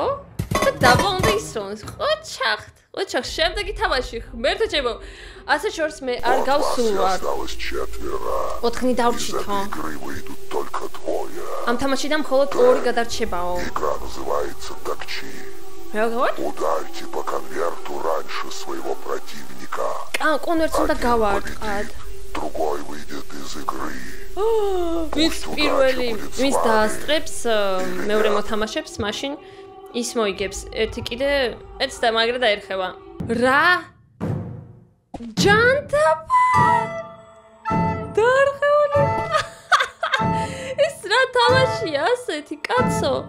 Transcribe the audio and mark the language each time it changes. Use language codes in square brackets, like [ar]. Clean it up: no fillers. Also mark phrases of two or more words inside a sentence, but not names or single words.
[ka] და დაბლა უნდა ისროლოს. ყოჩახთ, შემდეგი თამაში, ღმერთო ჩემო. ასე შორს მე არ გავსულვარ. 4 დავრჩით, ხო? ამ თამაშიდან მხოლოდ 2 გადარჩებაო. რა გავარ? [ru] Ударьте по конверту раньше своего противника. [ka] კონვერტს უნდა გავარტყად. [ru] Другой выйдет из игры. [ka] ვინც დაასწრებს მეორე მოთამაშებს, მაშინ ის მოიგებს. ერთი კიდე ეც და მაგრა დაერხება. რა? ჯანტაბა! დარხეული. ეს რა თამაშია ასეთი, კაცო?